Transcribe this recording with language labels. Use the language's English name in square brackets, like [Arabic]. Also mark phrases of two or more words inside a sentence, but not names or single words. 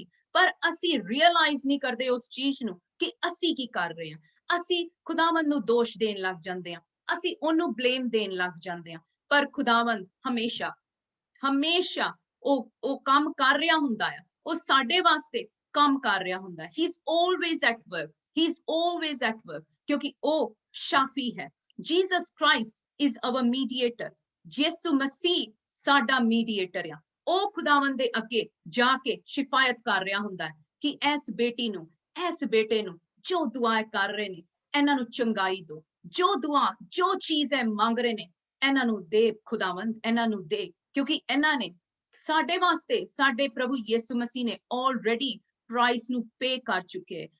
[Punjabi] ਪਰ ਅਸੀਂ ਰਿਅਲਾਈਜ਼ ਨਹੀਂ ਕਰਦੇ ਉਸ ਚੀਜ਼ ਨੂੰ ਕਿ ਅਸੀਂ ਕੀ ਕਰ ਰਹੇ ਹਾਂ। ਅਸੀਂ ਖੁਦਾਵੰਦ ਨੂੰ ਦੋਸ਼ ਦੇਣ ਲੱਗ ਜਾਂਦੇ ਆ, ਅਸੀਂ ਉਹਨੂੰ ਬਲੇਮ ਦੇਣ ਲੱਗ ਜਾਂਦੇ ਆ। ਪਰ ਖੁਦਾਵੰਦ ਹਮੇਸ਼ਾ ਉਹ ਕੰਮ ਕਰ ਰਿਹਾ ਹੁੰਦਾ ਆ, ਉਹ ਸਾਡੇ ਵਾਸਤੇ ਕੰਮ ਕਰ ਰਿਹਾ ਹੁੰਦਾ ਹੈ। [English] He is always at work, he is always at work, [Punjabi] ਕਿਉਂਕਿ ਉਹ ਸ਼ਾਫੀ ਹੈ। [English] Jesus Christ is our mediator, [Punjabi] ਯਿਸੂ ਮਸੀਹ ਸਾਡਾ ਮੀਡੀਏਟਰ ਆ। ਉਹ ਖੁਦਾਵੰਦ ਦੇ ਅੱਗੇ ਜਾ ਕੇ ਸ਼ਿਫਾਇਤ ਕਰ ਰਿਹਾ ਹੁੰਦਾ ਹੈ ਕਿ ਇਸ ਬੇਟੀ ਨੂੰ, ਇਸ ਬੇਟੇ ਨੂੰ ਜੋ ਦੁਆ ਕਰ ਰਹੇ ਨੇ, ਇਹਨਾਂ ਨੂੰ ਚੰਗਾਈ ਦੋ, ਜੋ ਚੀਜ਼ ਹੈ ਮੰਗ ਰਹੇ ਨੇ, ਇਹਨਾਂ ਨੂੰ ਦੇ ਖੁਦਾਵੰਦ, ਇਹਨਾਂ ਨੂੰ ਦੇ, ਕਿਉਂਕਿ ਇਹਨਾਂ ਨੇ ਸਾਡੇ ਵਾਸਤੇ, ਸਾਡੇ ਪ੍ਰਭੂ ਯਿਸੂ ਮਸੀਹ ਨੇ [English] already price [Punjabi] ਨੂੰ ਪੇ ਕਰ ਚੁੱਕੇ ਹੈ।